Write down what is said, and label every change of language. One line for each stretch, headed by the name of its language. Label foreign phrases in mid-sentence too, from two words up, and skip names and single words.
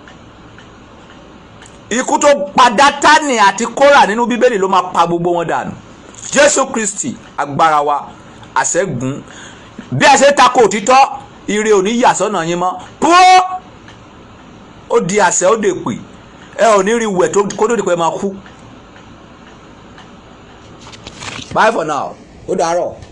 Yoruba: Ikú tó pa Dátánì àti Kórà nínú Bíbélì ló máa pa gbogbo wọn dànù. Jésù Kristi agbára wa àṣẹ́gun. Bí ẹ ṣe tako òtítọ́ ire ò ní yà sọ́nà yín mọ́ púọ́ ó di àṣẹ ó dè pè ẹ ò ní rí wẹ̀ kó tó di pé máa kú.
English: Bye for now
Yoruba: ó dàárọ̀.